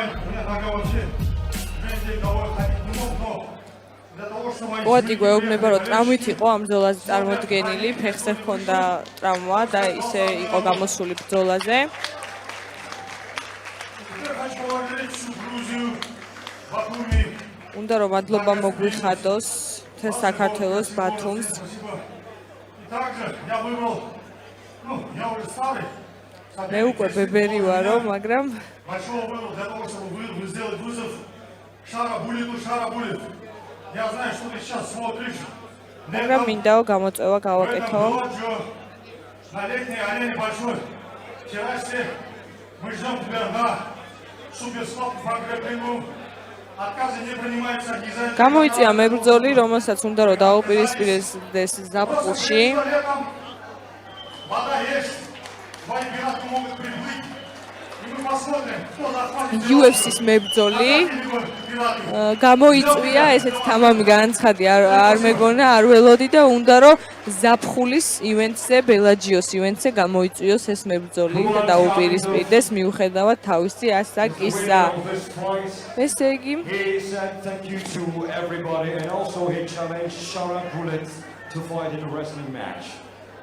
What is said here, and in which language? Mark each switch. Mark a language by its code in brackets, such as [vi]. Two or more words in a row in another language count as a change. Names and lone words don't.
[ru] У меня нога вообще 2 недели головой ходить не мог, но для того, чтобы мои... [ka] კუატი გვეუბნება, რომ ტრამვით იყო ამ ბრძოლაზე წარმოდგენილი, ფეხზე ჰქონდა ტრავმა და ისე იყო გამოსული ბრძოლაზე. [ru] Теперь хочу поблагодарить всю Грузию, Батуми. [ka] უნდა რომ მადლობა მოგვიხადოს მთელ საქართველოს ბათუმს. [ru] Спасибо. И также я выбрал, я уже старый. [ka] მე უკვე ბებერი ვარო, მაგრამ [ru] Большого выбора для того, чтобы сделать вызов Шара Булиту. Я знаю, что ты сейчас смотришь. [ka] მაგრამ მინდაო გამოწვევა [ru] В этом [ka] გავაკეთო. [ru] доджо на летней арене большой. Вчера все мы ждем тебя на суперстоп фагрепингу. Отказы не принимаются обязательно. [ka] გამოიწია მებრძოლი, რომელსაც უნდა რომ დაუპირისპირდეს ზაფხულში. [ru] Вода есть. Твои пираты могут приплыть. И мы посмотрим, кто захватит. [ka] UFC-ს მებრძოლი გამოიწვია ესეთ თამამი განცხადი არ მეგონა არ ველოდი და უნდა რომ ზაფხულის ივენტზე ბელაჯიოს ივენტზე გამოიწვიოს ეს მებრძოლი და დაუპირისპირდეს მიუხედავად თავისი ასაკისა. ესე იგი [en] He said thank you to everybody and also he challenged Sharon Bullet to fight in a wrestling match.